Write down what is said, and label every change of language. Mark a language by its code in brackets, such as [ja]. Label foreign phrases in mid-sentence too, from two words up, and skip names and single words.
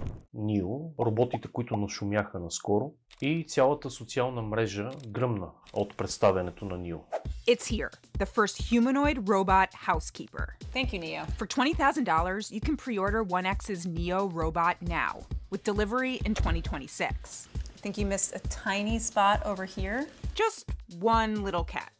[bg] NIO, роботите, които нашумяха наскоро и цялата социална мрежа гръмна от представянето на NIO. [en] It's here, the first humanoid robot housekeeper. Thank you, Neo. For $20,000, you can pre-order 1X's NIO robot now, with delivery in 2026. I think you missed a tiny spot over here. Just one little catch.